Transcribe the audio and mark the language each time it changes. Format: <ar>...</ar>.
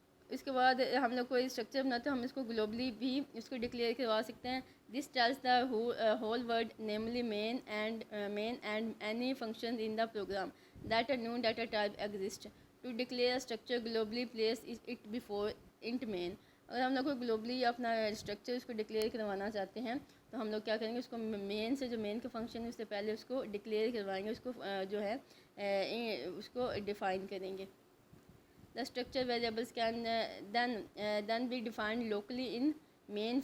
<ur>اس کے بعد ہم لوگ کوئی اسٹرکچر بناتے ہیں ہم اس کو گلوبلی بھی اس کو ڈکلیئر کروا سکتے ہیں.</ur> <en>This tells the whole word namely main and any function in the program that a new data type exist. To declare structure globally place it before int main.</en> <ur>اگر ہم لوگ کو گلوبلی اپنا اسٹرکچر اس کو ڈکلیئر کروانا چاہتے ہیں تو ہم لوگ کیا کریں گے, اس کو مین سے جو مین کا فنکشن ہے اس سے پہلے اس کو ڈکلیئر کروائیں گے, اس کو جو ہے اس کو ڈیفائن کریں گے.</ur> <en>The structure variables can then be defined locally in main.</en>